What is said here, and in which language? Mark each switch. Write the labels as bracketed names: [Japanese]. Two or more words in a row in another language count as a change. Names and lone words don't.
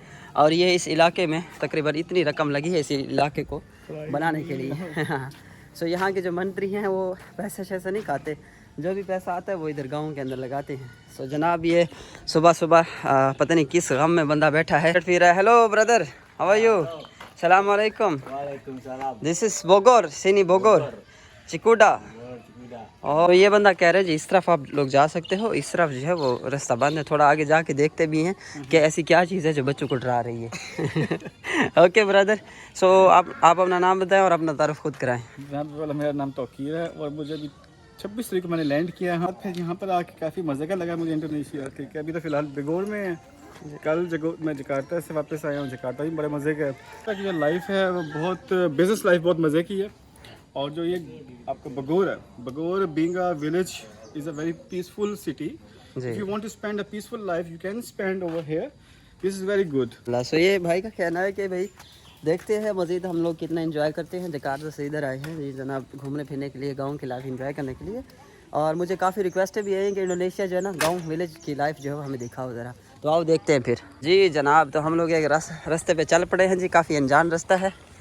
[Hindi] और ये इस इलाके में तकरीबन इतनी रकम लगी है इस इलाके को बनाने के लिए। सो यहाँ के जो मंत्री हैं वो पैसे शैसे नहीं खाते, जो भी पैसा आता है वो इधर गांव के अंदर लगाते हैं। सो जनाब ये सुबह सुबह पता नहीं किस गम में बंदा बैठा है फिर है। [English] Hello brother, how are you? [Arabic] سلام عليكم. [English] This is Bogor, sini Bogor Cikuda. [Hindi] और ये बंदा कह रहे हैं जी इस तरफ आप लोग जा सकते हो, इस तरफ जो है वो रास्ता बंद है। थोड़ा आगे जाके देखते भी हैं कि ऐसी क्या चीज़ है जो बच्चों को डरा रही है। [English] okay brother, [Hindi] सो आप अपना नाम बताएं और अपना तारुफ खुद कराएं। मेरा नाम तौकीर है और मुझे अभी 26 तारीख को मैंने लैंड किया है। फिर यहाँ पर आके काफ़ी मज़े का लगा मुझे इंडोनेशिया के। अभी तो फ़िलहाल बेगोर में है, कल मैं जकार्ता से वापस आया हूँ। जकार्ता भी बड़े मज़े का है। जो लाइफ है वो बहुत [English] business life [Hindi] बहुत मज़े की है। और जो ये आपका बगोर है, [English] Bogor being a village is a very peaceful city. If you want to spend a peaceful life you can spend over here, this is very good. [Hindi] सो ये भाई का कहना है कि भाई देखते हैं मज़ीद हम लोग कितना एंजॉय करते हैं। जकार्ता से इधर आए हैं जी जनाब घूमने फिरने के लिए, गाँव की लाइफ एंजॉय करने के लिए। और मुझे काफ़ी रिक्वेस्ट भी है कि इंडोनेशिया जो है ना गाँव विलेज की लाइफ जो है हमें दिखाओ ज़रा। तो आओ देखते हैं फिर जी जनाब। तो हम लोग एक रास्ते पे चल पड़े हैं जी, काफ़ी अनजान रास्ता है।